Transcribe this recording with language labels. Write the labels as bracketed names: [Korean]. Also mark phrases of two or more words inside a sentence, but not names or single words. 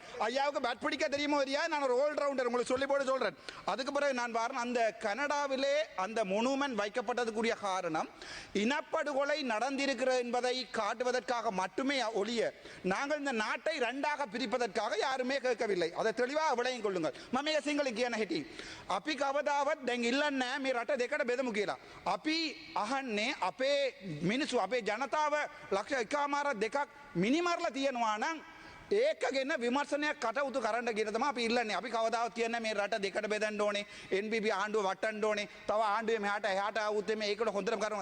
[Tamil] ஐயாவுக்கு பேட் பிடிக்க தெரியுமோ தெரியாது, நான் ஒரு [English] all rounder [Tamil] உங்களுக்கு சொல்லி போட்டு சொல்றேன். அதுக்கு பிறகு நான் பாருங்க, அந்த கனடாவிலே அந்த மொனுமெண்ட் வைக்கப்பட்டதுக்குரிய காரணம் இனப்படுகொலை நடந்திருக்கிறது என்பதை காட்டுவதற்காக மட்டுமே ஒழிய நாங்கள் இந்த நாட்டை இரண்டாக பிரிப்பதற்காக யாருமே கேட்கவில்லை. அதை தெளிவாக விளங்கிக் கொள்ளுங்கள். [Sinhala] මම සිංහලෙන් කියන හැටි අපි කවදාවත් දැන් ඉල්ලන්නේ මේ රට දෙකට බෙදමු කියලා. අපි අහන්නේ අපේ මිනිස්සු අපේ ජනතාව ලක්ෂ 1.5 මිනිමරලා තියෙනවා නම් ඒක ගැන විමර්ශනයක් කටයුතු කරන්න කියන තමයි අපි ඉල්ලන්නේ. අපි කවදාවත් කියන්නේ මේ රට දෙකට බෙදන්න ඕනේ, NBB ආණ්ඩුව වටන්න ඕනේ, තව ආණ්ඩුවේ මෙහාට එහාට ආවොත් මේ ඒකට හොඳටම කරනවා.